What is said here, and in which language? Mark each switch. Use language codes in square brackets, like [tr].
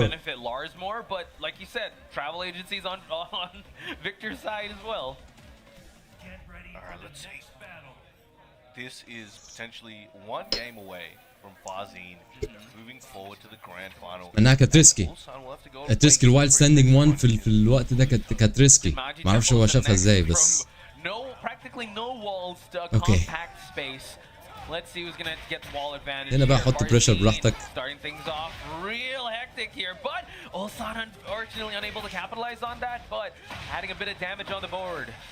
[en] benefit Lars more, but like you said, travel agencies on Victor's side as well. Alright, let's see. This is potentially one game away from Farzine moving forward to the grand final. [ar] انها كانت ريسكي. [en] Ulsan will have to go [ar] كانت ريسكي الوايلد ستاندينج 1 في الوقت ده كانت ريسكي. ما اعرفش هو شافها ازاي بس. [en] Practically no walls to Okay. compact space. Let's see who's gonna get the wall advantage. [ar] هنا بقى [en] here. [ar] حط بريشر براحتك. [en] Starting things off real hectic here, but Ulsan unfortunately unable to capitalize on that, but adding a bit of damage on the board.